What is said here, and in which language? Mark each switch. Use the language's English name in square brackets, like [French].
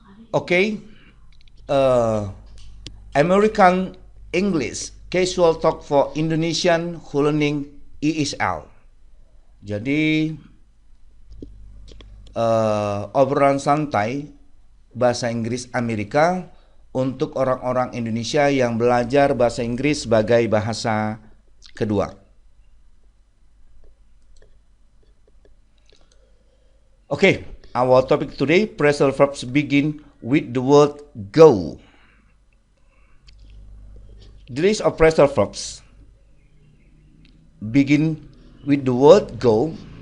[English] Okay. American English casual talk for Indonesian who learning ESL. [Indonesian] Jadi obrolan santai bahasa Inggris Amerika untuk orang-orang Indonesia yang belajar bahasa Inggris sebagai bahasa kedua. [English] Okay, our topic today, phrasal verbs begin with the word go. The list of phrasal verbs begin with the word go